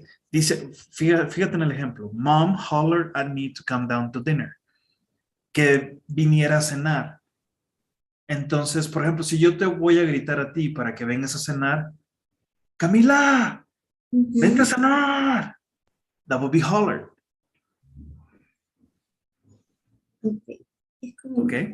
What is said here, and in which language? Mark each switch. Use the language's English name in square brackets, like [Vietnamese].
[Spanish] Dice, fíjate en el ejemplo. [English] Mom hollered at me to come down to dinner. [Spanish] Que viniera a cenar. Entonces, por ejemplo, si yo te voy a gritar a ti para que vengas a cenar, Camila, vente a cenar. [English] That would be hollered. Okay. Es Ok.